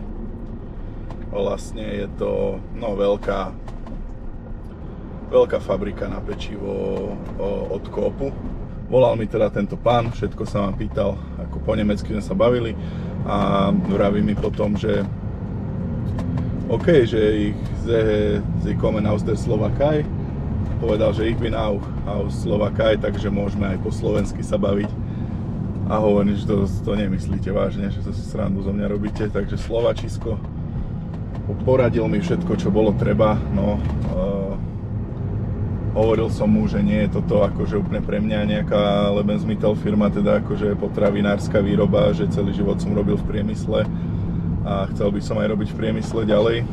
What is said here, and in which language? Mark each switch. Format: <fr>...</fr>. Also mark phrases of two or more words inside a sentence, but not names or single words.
<sk>Vlastne je to veľká fabrika na pečivo od Koopu. Volal mi teda tento pán, všetko sa ma pýtal, ako po nemecky sme sa bavili a vraví mi potom, že OK, že</sk> <de>sie kommen aus der Slowakei.</de> <sk>Povedal, že</sk> <de>ich bin auch aus Slowakei,</de> <sk>takže môžeme aj po slovensky sa baviť. A hovorím, že to nemyslíte vážne, že to si srandu zo mňa robíte, takže slovačisko. Poradil mi všetko, čo bolo treba, no hovoril som mu, že nie je toto akože úplne pre mňa nejaká Lebensmittel firma, teda akože potravinárska výroba, že celý život som robil v priemysle a chcel by som aj robiť v priemysle ďalej.</sk>